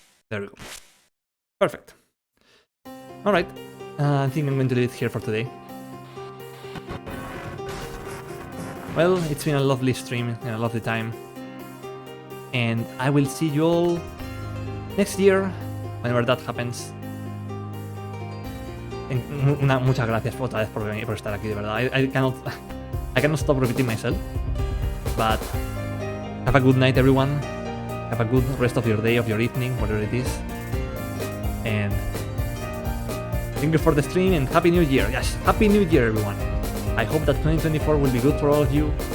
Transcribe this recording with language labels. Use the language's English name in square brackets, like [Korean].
[English] There we go. Perfect. Alright, I think I'm going to leave it here for today. Well, it's been a lovely stream and a lovely time. And I will see you all next year, whenever that happens. [Spanish] Muchas gracias otra vez por estar aquí, de verdad. [English] I cannot stop repeating myself. But have a good night, everyone. Have a good rest of your day, of your evening, whatever it is. And thank you for the stream and Happy New Year. Yes, Happy New Year, everyone. I hope that 2024 will be good for all of you.